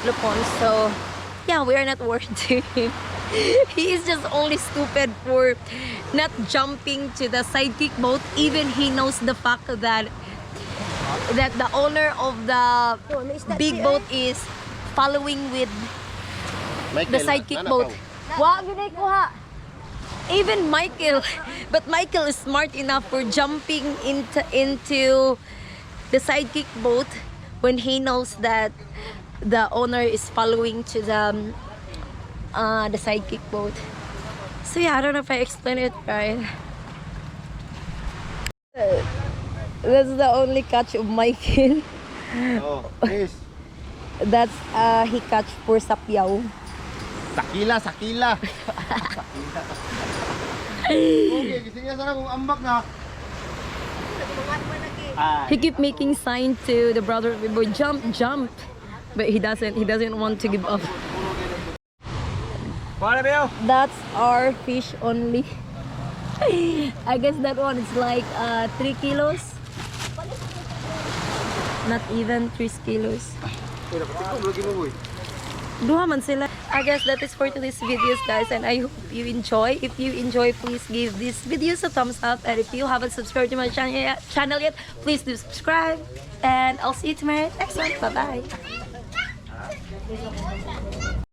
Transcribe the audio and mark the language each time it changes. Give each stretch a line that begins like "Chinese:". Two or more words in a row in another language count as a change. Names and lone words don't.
English: So yeah, we are not worried to him. He is just only stupid for not jumping to the sidekick boat. Even he knows the fact that the owner of the big boat is following with the sidekick boat.
Hiligaynon: Wow, ginay ko ha.
English: Even Michael, but Michael is smart enough for jumping into the sidekick boat when he knows that the owner is following to the sidekick boat. So yeah, I don't know if I explained it right. That's the only catch of Michael. Oh, yes. That's he catch for sapyaw.
Hiligaynon: Sakila, sakila.
Filipino: Okay, kasi nga sana kung ambak na.
English: He keep making sign to the brother of the boy, jump, jump, but he doesn't want to give up. That's our fish only. I guess that one is like 3 kilos. Not even 3 kilos.
Hiligaynon: Duha man sila.
English: I guess that is for today's videos, guys, and I hope you enjoy. If you enjoy, please give this videos a thumbs up, and if you haven't subscribed to my channel yet, please do subscribe, and I'll see you tomorrow next one. Bye bye.